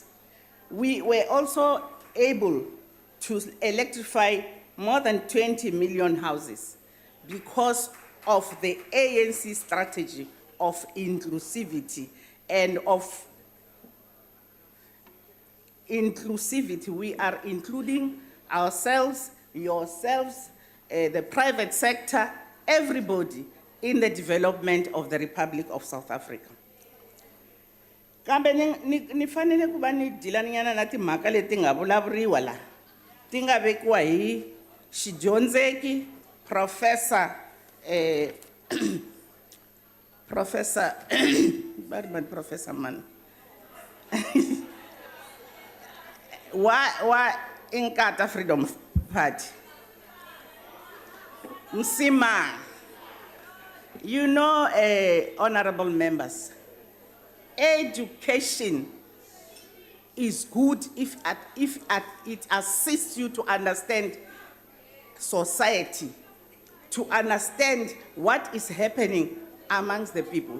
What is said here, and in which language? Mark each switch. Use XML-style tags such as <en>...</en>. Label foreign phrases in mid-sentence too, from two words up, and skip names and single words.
<en>We were also able to electrify more than 20 million houses because of the ANC strategy of inclusivity and of inclusivity. We are including ourselves, yourselves, the private sector, everybody in the development of the Republic of South Africa.</en> <ts>Kambe ni fanele ku va ni dilaninyana na timhaka leti nga vulavuriwa la ti nga vekiwa hi xidyondzeki Professor Professor man wa Inkatha Freedom Party Msima.</ts> <en>You know, honorable members, education is good if it assists you to understand society, to understand what is happening amongst the people.</en>